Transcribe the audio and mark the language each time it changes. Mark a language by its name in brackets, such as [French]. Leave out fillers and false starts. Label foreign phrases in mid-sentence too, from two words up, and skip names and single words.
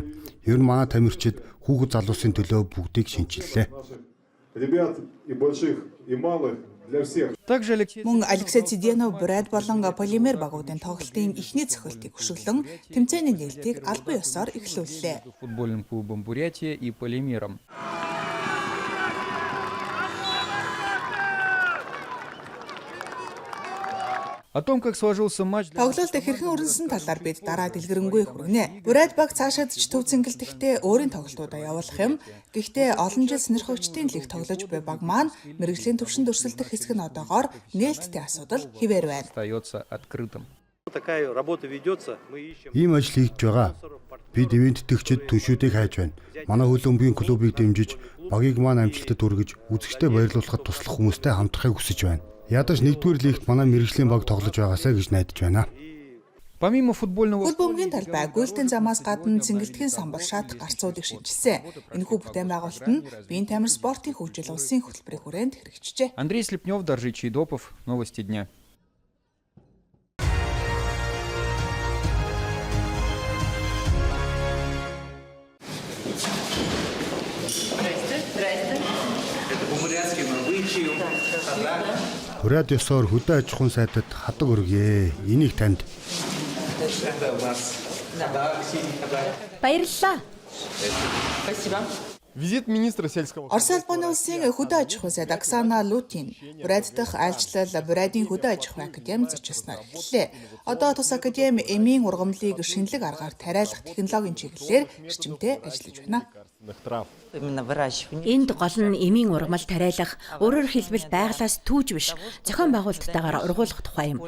[Mongolian] Ер нь манай тамирчид хүүхэд залуусын төлөө бүгдийг шинжиллээ. Мөн Алексей Циденов Брэд болон полимер багуудын тоглолтын эхний цохилтыг хөшөглөн тэмцээний нээлтийг албан ёсоор эхлүүллээ. [Russian] Футбольным клубом Бурятия и полимером. О том, как сложился матч. [Mongolian] Тоглолт хэрхэн өрнөсөн талаар бид дараа дэлгэрэнгүй хүргэнэ. Брэд баг цаашаад ч төв цэнгэлтэхтэй өөрийн тоглолтуудаа явуулах юм. Гэхдээ олон жил сонирхогчдын лиг тоглож буй баг маань мэргэжлийн төвшөнд өрсөлдөх хэсэг нь одоогоор нээлттэй асуудал хിവэр байна. [Russian] Остается открытым. [Mongolian] Ийм ажил хийгдэж байгаа. Бид ивент тэтгэгчид түншүүдийг хайж байна. Манай хөл бөмбөгийн клубыг дэмжиж, багийг маань амжилтад хүргэж, үзэгчдэд баярлуулахад туслах хүмүүстэй хамтрахыг хүсэж байна. Ядаж нэгдүгээр лигт манай мэргэжлийн баг тоглож байгаасаа гэж найдаж байна. [Russian] Помимо футбольного [Mongolian] Хөл бөмбөгийн талбай гүйлтэн замаас гадна цэнгэлтгэн самбар шат гарцуудыг шинжилсэн. Энэхүү бүтээн байгуулалт нь биеийн тамир спортын хөгжил улсын хөтөлбөрийн хүрээнд хэрэгжижээ. [Russian] Андрей Слепнев, Доржи Чайдопов, новости дня. [Mongolian] Бурят ёсоор хөдөө аж ахуйн сайдад хадаг өргөе. Энийг танд. Баярлалаа. [Russian] Визит министра сельского. [Mongolian] Орос улсын улсын хөдөө аж ахуйн сайд Оксана Лутин Брэд дахь айлчлал Брэдийн хөдөө аж ахуйн академи зочилсноор эхэллээ. Одоо тус академи эмийн ургамлыг шинэлэг аргаар тариалах технологийн чиглэлээр эрчимтэй ажиллаж байна. Энд гол нь эмийн ургамал тариалах, өөрөөр хэлбэл байгалаас түүж биш, зохион байгуулалттайгаар ургуулах тухай юм.